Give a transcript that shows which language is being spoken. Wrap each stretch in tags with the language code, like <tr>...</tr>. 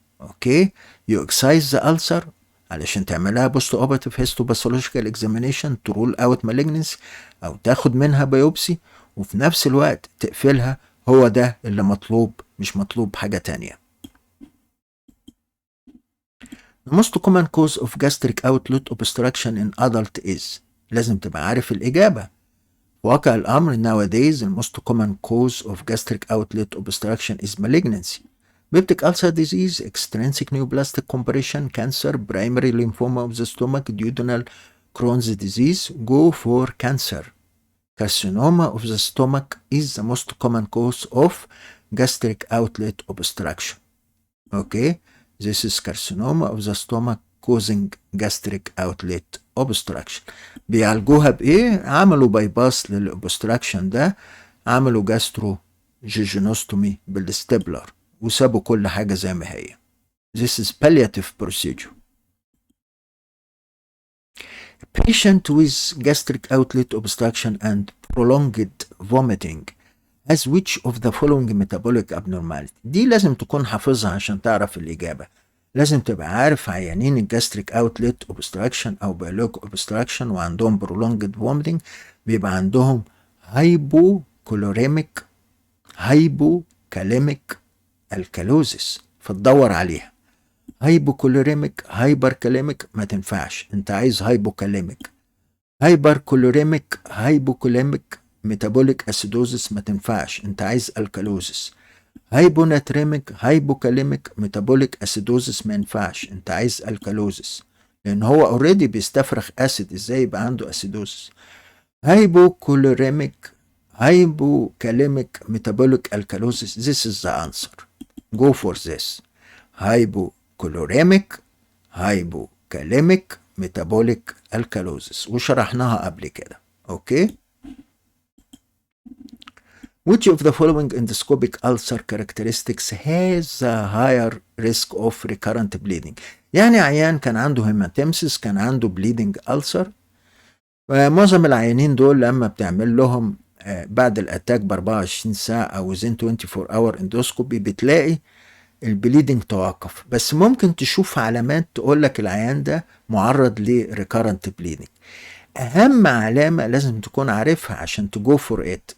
<ar>اوكي، يو اكسايز ذا ألسر علشان تعملها بوست اوبراتيف هيستوباثولوجيكال اكزامينيشن ترول اوت مالجنسي، او تاخد منها بايوبسي وفي نفس الوقت تقفلها. هو ده اللي مطلوب، مش مطلوب حاجة تانية.</ar> <en>The most common cause of gastric outlet obstruction in adult is،</en> <ar>لازم تبقى عارف الإجابة. واقع الأمر</ar> <en>nowadays the most common cause of gastric outlet obstruction is malignancy. Peptic ulcer disease, extrinsic neoplastic compression, cancer, primary lymphoma of the stomach, duodenal Crohn's disease. Go for cancer. Carcinoma of the stomach is the most common cause of gastric outlet obstruction. Okay, this is carcinoma of the stomach causing gastric outlet obstruction.</en> <ar>بيعالجوها بايه؟ عملوا باي باس للابستراكشن ده، عملوا جاسترو جيجينوستومي بالستبلر وسابوا كل حاجه زي ما هي.</ar> <en>This is palliative procedure. Patient with gastric outlet obstruction and prolonged vomiting has which of the following metabolic abnormality.</en> <ar>دي لازم تكون حافظها عشان تعرف الإجابة. لازم تبقى عارف عيانين الجاستريك اوتلت اوبستراكشن او بايلوك اوبستراكشن وعندهم برولونجد فوميتنج بيبقى عندهم هايبوكولوريميك، هايبوكاليميك الكالوزيس، فتدور عليها. هايبوكولوريميك، هايبركاليميك ما تنفعش، انت عايز هايبوكاليميك. هايبركولوريميك، هايبوكاليميك ميتابوليك اسيدوزيس ما تنفعش، انت عايز الكالوزيس. هايبوناتريميك، هايبوكاليميك ميتابوليك اسيدوزيس ما ينفعش، انت عايز الكالوزيس، لان هو اوريدي بيستفرغ اسيد، ازاي يبقى عنده اسيدوزيس. هايبوكولوريميك، هايبوكاليميك ميتابوليك الكالوزيس.</ar> <en>This is the answer. Go for this.</en> <ar>هايبوكولوريميك، هايبوكاليميك ميتابوليك الكالوزيس، وشرحناها قبل كده. اوكي.</ar> <en>Which of the following endoscopic ulcer characteristics has a higher risk of recurrent bleeding؟</en> <ar>يعني عيان كان عنده</ar> <en>Hematemesis, كان عنده bleeding ulcer.</en> <ar>معظم العيانين دول لما بتعمل لهم بعد الاتاك ب 24 ساعة او</ar> <en>within 24 hour endoscopy</en> <ar>بتلاقي البليدنج توقف، بس ممكن تشوف علامات تقول لك العيان ده معرض لريكارنت بليدنج. اهم علامة لازم تكون عارفها عشان تجو فور ات.</ar>